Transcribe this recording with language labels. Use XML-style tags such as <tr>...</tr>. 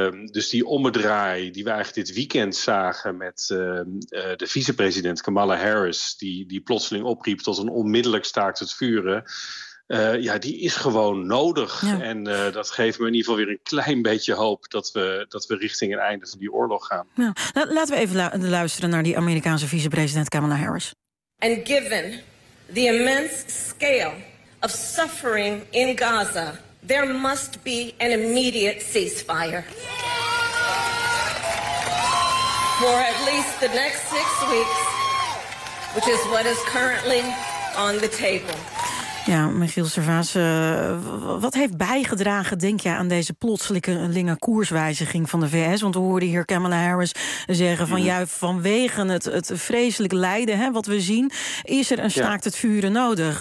<nl>Dus die ommedraai die we eigenlijk dit weekend zagen met de vicepresident Kamala Harris, die plotseling opriep tot een onmiddellijk staakt het vuren. Ja, die is gewoon nodig. Ja. En dat geeft me in ieder geval weer een klein beetje hoop dat we richting het einde van die oorlog gaan. Ja. Laten we even luisteren naar die Amerikaanse vicepresident Kamala Harris.</nl> <en>And given the immense scale of suffering in Gaza, there must be an immediate ceasefire. Yeah! For at least the next 6 weeks, which is what is currently on the table.</en> <nl>Ja, Michiel Servaas, wat heeft bijgedragen, denk je, aan deze plotselinge koerswijziging van de VS? Want we hoorden hier Kamala Harris zeggen van vanwege het vreselijk lijden, hè, wat we zien, is er een staakt het vuren nodig.</nl>